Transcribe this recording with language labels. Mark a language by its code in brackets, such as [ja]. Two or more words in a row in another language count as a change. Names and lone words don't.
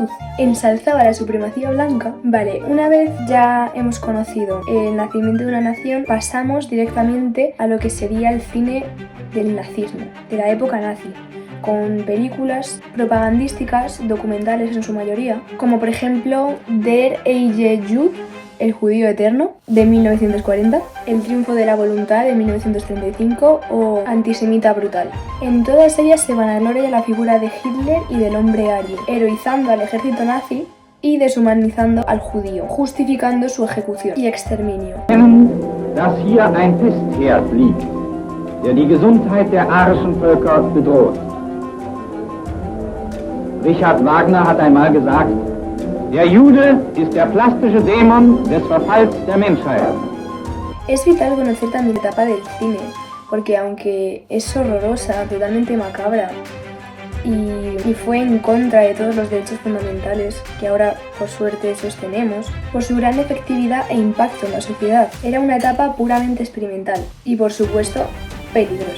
[es] Ensalzaba la supremacía blanca. Vale, una vez ya hemos conocido El nacimiento de una nación, pasamos directamente a lo que sería el cine del nazismo, de la época nazi, con películas propagandísticas, documentales en su mayoría, como por ejemplo Der ewige Jude, El judío eterno, de 1940, El triunfo de la voluntad, de 1935, o Antisemita brutal. En todas ellas se vanagloria la figura de Hitler y del hombre ario, heroizando al ejército nazi y deshumanizando al judío, justificando su ejecución y exterminio. [de] Dass hier ein Pestherd liegt, der die Gesundheit der arischen Völker bedroht. Richard Wagner hat einmal gesagt: Der Jude ist der plastische Dämon des Verfalls der Menschheit. [es] Es vital conocer también la etapa del cine, porque aunque es horrorosa, totalmente macabra, y fue en contra de todos los derechos fundamentales que ahora por suerte sostenemos, por su gran efectividad e impacto en la sociedad, era una etapa puramente experimental y por supuesto peligrosa.